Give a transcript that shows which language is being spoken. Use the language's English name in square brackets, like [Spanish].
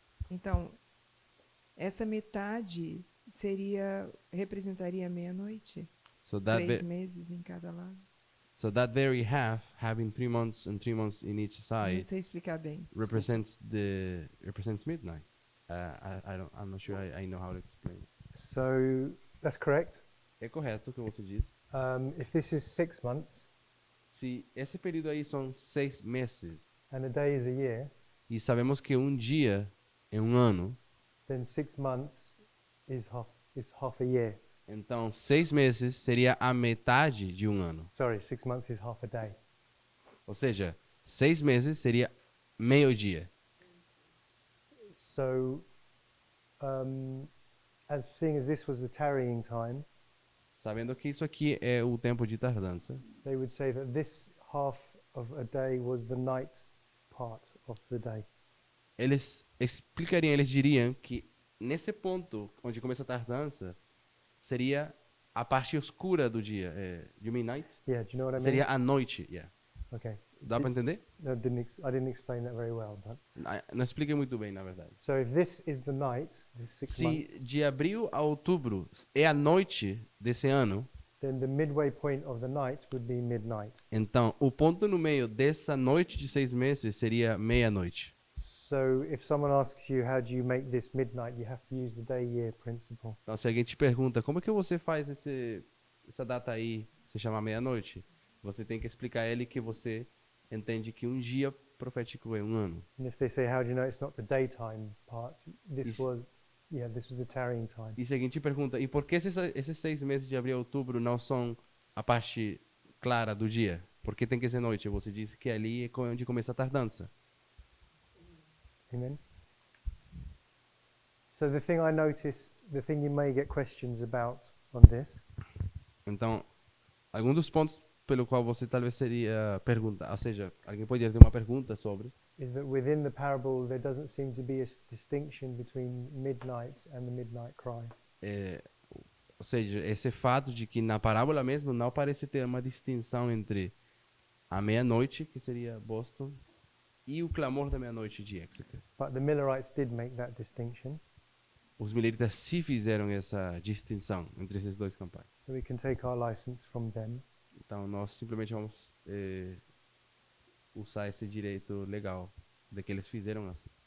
[Portuguese] Então, essa metade representaria meia-noite. [English] So that [Portuguese] 3 meses em cada lado. [English] so that very half, having 3 months and 3 months in each [Portuguese] Não [English] side, [Portuguese] sei explicar bem. desculpa. [English] represents midnight. I'm not sure I know how to explain. So that's correct. [Portuguese] É correto o que você diz. [English] If this is 6 months [Portuguese] Se esse período aí são 6 meses [English] and a day is a year, [Portuguese] e sabemos que um dia é um ano, [English] then 6 months is half a year. [Portuguese] então 6 meses seria a metade de um ano. [English] Sorry, 6 months is half a day. [Portuguese] Ou seja, 6 meses seria meio dia. [English] So, seeing as this was the tarrying time, [Portuguese] Sabendo que isso aqui é o tempo de tardança, [English] they would say that this half of a day was the night part of the day. [Portuguese] eles diriam que nesse ponto onde começa a tardança seria a parte escura do dia. [English] You mean night? Yeah, do you know what I mean? [Portuguese] Seria a noite. Yeah. [English] Okay. [Portuguese] Dá para entender? [English] I didn't explain that very well, but [Portuguese] Não expliquei muito bem, na verdade. [English] so if this is the night, the 6 [Portuguese] Se [English] months, [Portuguese] de abril a outubro é a noite desse ano, [English] then the midway point of the night would be midnight. [Portuguese] então o ponto no meio dessa noite de 6 meses seria meia-noite. [English] So if someone asks you how do you make this midnight, you have to use the day-year principle. [Portuguese] Então se alguém te pergunta como é que você faz essa data aí se chamar meia-noite, você tem que explicar a ele que você entende que um dia profético é um ano. [English] And if they say how do you know it's not the daytime part, this [Portuguese] Isso. [English] was the tarrying time. [Portuguese] E se alguém te pergunta, e por que esses 6 meses de abril a outubro não são a parte clara do dia? Por que tem que ser noite? Você disse que ali é onde começa a tardança. Amen. [English] So the thing I noticed, the thing you may get questions about on this [Portuguese] Então, algum dos pontos pelo qual você talvez seria pergunta, ou seja, alguém poderia ter uma pergunta sobre, [English] is that within the parable there doesn't seem to be a distinction between midnight and the midnight cry. [Portuguese] ou seja, esse fato de que na parábola mesmo não parece ter uma distinção entre a meia-noite, que seria Boston, e o clamor da meia-noite de Exeter. [English] But the Millerites did make that distinction, [Portuguese] Os mileritas sim fizeram essa distinção entre esses dois campais. [English] so we can take our license from them. [Portuguese] Então nós simplesmente vamos usar esse direito legal de que eles fizeram assim.